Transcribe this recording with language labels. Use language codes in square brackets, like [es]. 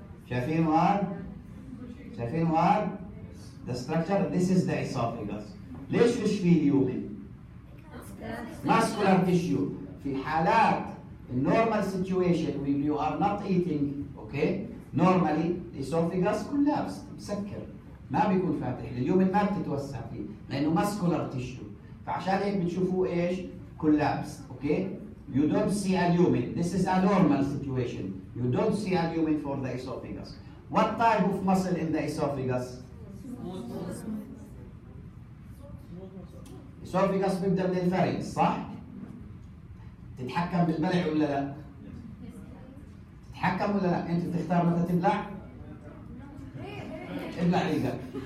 [ar] شايفين هذا؟ شايفين هذا؟ [en] The structure, this is the esophagus. [ar] ليش فيش فيه اليومن؟ muscular tissue. في حالات النورمال [en] situation when you are not eating, okay? Normally the esophagus collapsed [ar] مسكر. ما بيكون فاتح، اليومن ما بتتوسع فيه لانه muscular tissue. فعشان هيك بتشوفوه ايش؟ collapsed. [en] Okay? You don't see a lumen. This is a normal situation. You don't see a lumen for the esophagus. What type of muscle in the esophagus? [ar] esophagus بيبدا من الفارنكس صح؟ تتحكم بالبلع ولا لا؟ تتحكم ولا لا؟ انت بتختار متى تبلع؟ ابلع ريقك.